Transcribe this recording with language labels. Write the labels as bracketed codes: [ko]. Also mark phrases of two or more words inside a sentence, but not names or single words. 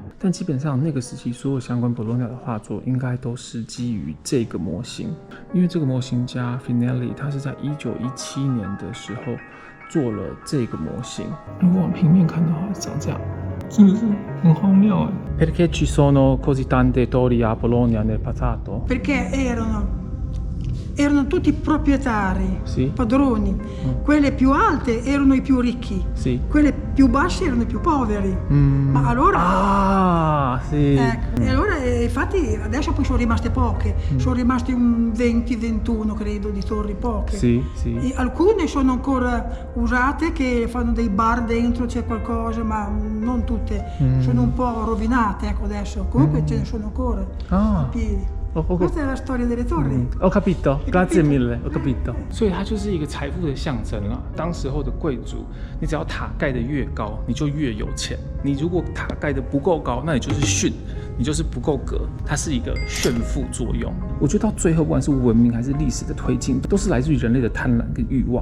[zh] 但基本上那个时期所有相关博洛尼亚的画作，应该都是基于这个模型，因为这个模型家 Finelli 他是在1917年的时候做了这个模型。如果往平面看的话，长这样。真的是很荒谬哎。 [it] Perché ci sono così tante torri a Bologna nel passato? Perché erano tutti proprietari, sì. padroni. Quelle più alte erano i più ricchi, sì. Quelle più basse erano i più poveri. Ma allora... Ah, sì. Ecco. E allora infatti adesso poi sono rimaste poche, sono rimaste un 20-21 credo di torri, poche. Sì, sì. E alcune sono ancora usate che fanno dei bar dentro, c'è qualcosa, ma non tutte. Sono un po' rovinate, ecco adesso. Comunque ce ne sono ancora in piedi. Questa è la storia delle torri. Ho capito, grazie mille, ho capito. [zh] 所以它就是一个财富的象征了。当时候的贵族，你只要塔盖得越高，你就越有钱。你如果塔盖得不够高，那你就是逊，你就是不够格。它是一个炫富作用。我觉得到最后，不管是文明还是历史的推进，都是来自于人类的贪婪跟欲望。